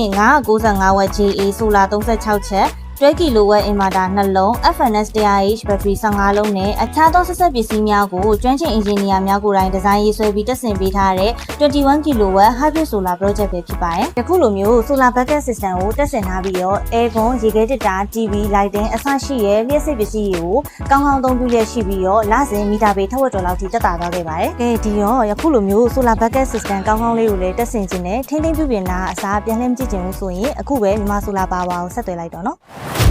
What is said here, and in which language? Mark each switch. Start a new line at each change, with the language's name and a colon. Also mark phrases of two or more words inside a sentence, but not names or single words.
Burmese: 995 watt GA solar 36ချက်12 kW inverter 2လုံး FNS 100H battery 15လုံးနဲ့အခြားသောဆက်ဆက်ပစ္စည်း များကိုကျွမ်းကျင် engineer များကိုယ်တိုင်ဒီဇိုင်းရေးဆွဲပြီးတက်ဆင်ပေးထားတဲ့21 kW
English: hybrid solar project
Burmese: ပဲဖြစ်ပါတယ်။ယခုလိုမျိုး
English: solar bucket system
Burmese: ကိုတက်ဆင်ထားပြီးတော့ aircon ရေခဲတစ်တာ
English: TV lighting
Burmese: အစရှိရဲ့လျှပ်စစ်ပစ္စည်းတွေကိုကောင်းကောင်းသုံးပြုလျက်ရှိပြီးတော့လစဉ်မီတာပေထက်ဝက်ကျော်လောက်ထိတက်တာသွားခဲ့ပါတယ်။ဒီတော့ယခုလိုမျိုး
English: solar bucket system
Burmese: ကောင်းကောင်းလေးကိုလည်းတက်ဆင်ခြင်းနဲ့ထိန်းသိမ်းပြုပြင်တာအစားပြန်လှည့်မကြည့်ချင်ဘူးဆိုရင်အခုပဲမြန်မာ solar power ကိုဆက်သွယ်လိုက်တော့နော်။